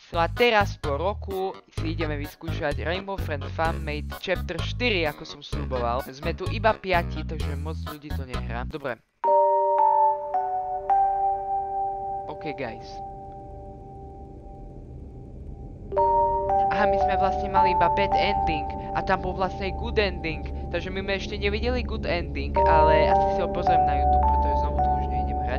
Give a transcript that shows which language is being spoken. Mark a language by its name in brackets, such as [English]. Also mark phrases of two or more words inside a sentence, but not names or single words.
[Slovak] No a teraz po roku si ideme vyskúšať Rainbow Friends Fanmade Chapter 4, ako som sľuboval. Sme tu iba 5, takže moc ľudí to nehrá. Dobre. [English] OK, guys. [Slovak] Aha, my sme vlastne mali iba [English] bad ending [Slovak] a tam bol vlastne [English] good ending, [Slovak] takže my sme ešte nevideli [English] good ending, [Slovak] ale asi si ho pozriem na YouTube, pretože znovu tu už nejdem hrať.